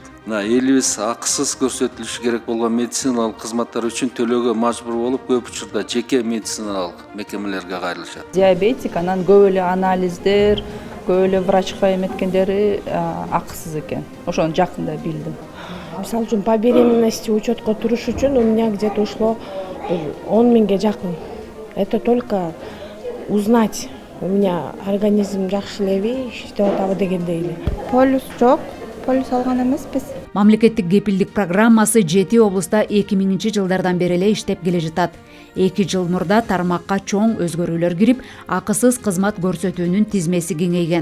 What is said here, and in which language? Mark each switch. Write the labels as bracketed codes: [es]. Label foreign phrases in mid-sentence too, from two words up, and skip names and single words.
[ky] Элибиз акысыз көрсөтүлүшү керек болгон медициналык кызматтар үчүн төлөөгө мажбур болуп, көп учурда жеке медициналык мекемелерге кайрылышат. Диабетик, анан көп эле анализдер, көп эле врачка эметкендери акысыз экен. Ошону жакында билдим. Мисалы үчүн [ru] по беременности [ky] учетко туруш үчүн [ru] у меня где-то ушло [ky] 10 миңге жакын. [ru] Это только узнать, у меня организм [ky] жакшы элеби, иштеп атабы дегендей эле. Полюс жок, полюс алган эмеспиз. Мамлекеттик кепилдик программасы 7 облуста 2000 жылдардан бери эле иштеп келе жатат. 2 жыл мурда тармакка чоң өзгөрүүлөр кирип, акысыз кызмат көрсөтүүнүн тизмеси кеңейген.